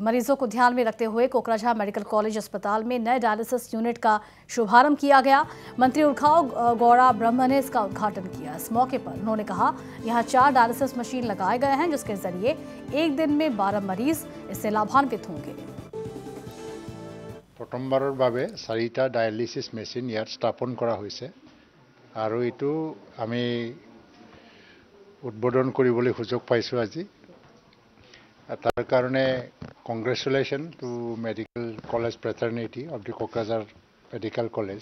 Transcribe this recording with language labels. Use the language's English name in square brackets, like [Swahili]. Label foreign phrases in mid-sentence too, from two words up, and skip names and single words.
[Hindi] मरीजों को ध्यान में रखते हुए कोकराझार मेडिकल कॉलेज अस्पताल में नए डायलिसिस यूनिट का शुभारंभ किया गया। मंत्री उर्खाव गौड़ा ब्रह्म ने इसका उद्घाटन किया। इस मौके पर उन्होंने कहा, यहाँ 4 डायलिसिस मशीन लगाए गए हैं, जिसके जरिए एक दिन में 12 मरीज इससे लाभान्वित होंगे। [Assamese] प्रथमबाৰৰ বাবে 4টা ডায়ালিসিস মেশিন ইয়াত স্থাপন কৰা হৈছে আৰু এটো আমি উদ্বোধন কৰিবলৈ সুযোগ পাইছো আজি। তাৰ কাৰণে [English] Congratulations to Medical College fraternity of the Kokrajhar Medical College.